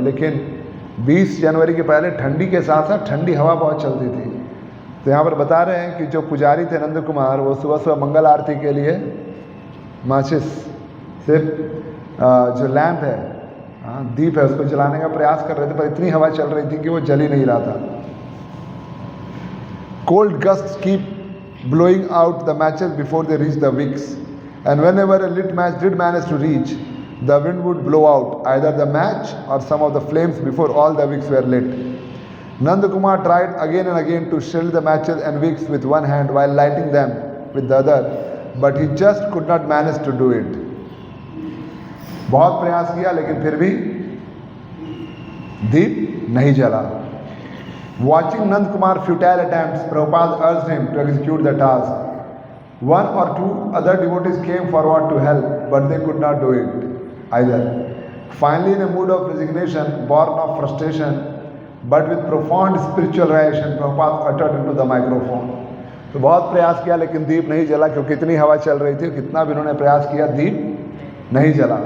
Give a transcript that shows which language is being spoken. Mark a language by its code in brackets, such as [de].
[hi] लेकिन 20 जनवरी के पहले ठंडी के साथ साथ ठंडी हवा बहुत चलती थी। तो यहाँ पर बता रहे हैं कि जो पुजारी थे नंद कुमार, वो सुबह सुबह मंगल आरती के लिए माचिस से जो लैंप है, दीप है, उसको जलाने का प्रयास कर रहे थे, पर इतनी हवा चल रही थी कि वो जल ही नहीं रहा था। [en] Cold gusts keep blowing out the matches before they reach the wicks, and whenever a lit match did manage to reach, the wind would blow out either the match or some of the flames before all the wicks were lit. Nand Kumar tried again and again to shield the matches and wicks with one hand while lighting them with the other, but he just could not manage to do it. [hi] बहुत प्रयास किया लेकिन फिर भी दीप नहीं जला। [en] Watching Nand Kumar's futile attempts, Prabhupada urged him to execute the task. One or two other devotees came forward to help, but they could not do it either. Finally, in a mood of resignation, born of frustration, but with profound spiritual reaction, Prabhupada uttered into the microphone. [hi] तो बहुत प्रयास किया लेकिन दीप नहीं जला, क्योंकि इतनी हवा चल रही थी, कितना भी उन्होंने प्रयास किया दीप नहीं जला।